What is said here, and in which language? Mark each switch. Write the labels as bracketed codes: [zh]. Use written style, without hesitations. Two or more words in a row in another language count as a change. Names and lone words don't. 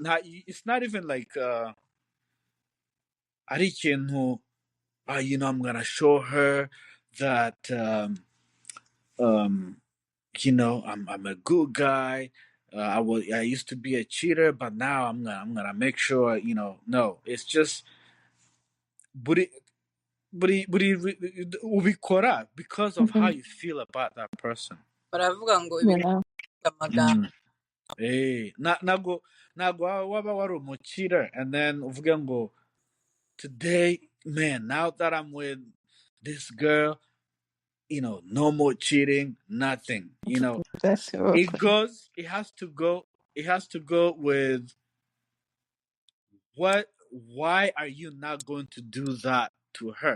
[en] It's not even like [rw] ari ikintu [en] I'm gonna show her that I'm a good guy. I used to be a cheater, but now I'm gonna make sure, no, it's just ubikora because of how you feel about that person. [rw] baravuga ngo ibintu amagambo ntabwo waba wari umukira [en] and then [rw] uvuga ngo [en] today, man, now that I'm with this girl, no more cheating, nothing. It has to go with why are you not going to do that to her?